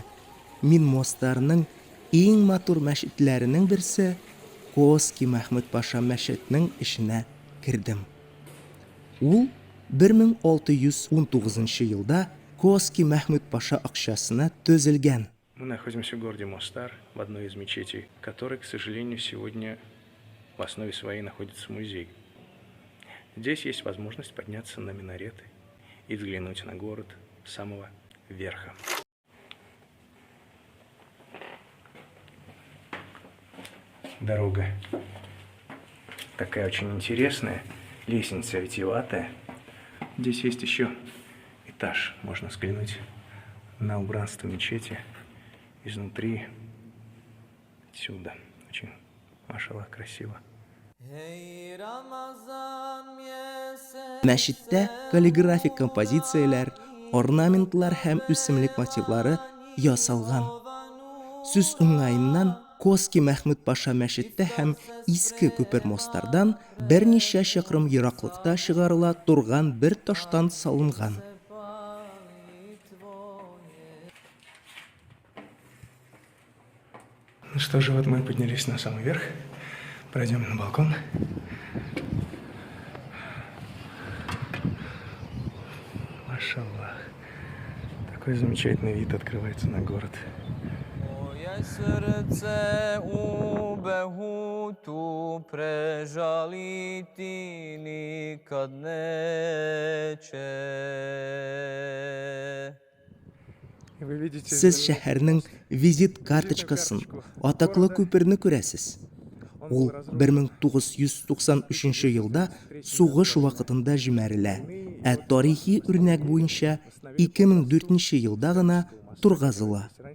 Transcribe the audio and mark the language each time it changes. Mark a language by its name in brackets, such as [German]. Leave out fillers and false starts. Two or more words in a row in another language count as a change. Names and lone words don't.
[Tatar] Мин Мостарның иң матур мәчетләренең берсе Коски Мәхмүд Паша мәчетенең эшенә кирдем. Ул 1619 елда Коски Мәхмүд Паша акчасына төзелгән. [Russian] Мы находимся в городе Мостар, в одной из мечетей, которой, к сожалению, сегодня в основе своей находится музей. Здесь есть возможность подняться на минареты и взглянуть на город с самого верха. Дорога такая очень интересная, лестница витиеватая. Здесь есть еще этаж, можно взглянуть на убранство мечети изнутри, отсюда. Очень, машаллах, красиво. [Tatar] Мәчеттә каллиграфик композицияләр, орнаментлар һәм үсемлек мотивлары ясалган. Сүз уңайыннан Коски Мәхмүд Паша мәчете һәм иске күпер Мостардан берничә чакрым ераклыкта чыгарыла турган бер таштан салынган. [Russian] Ну что же, вот мы поднялись на самый верх. Пройдем на балкон. Машаллах. Такой замечательный вид открывается на город. [Bosnian] Srce u behutu prežaliti nikad neće. [Tatar] Сез шәһәрнең визит карточкасын, атаклы күперне күрәсез. Ул 1993 елда сугыш вакытында җимерелә, тарихи үрнәк буенча 2004 елда гына тургызыла.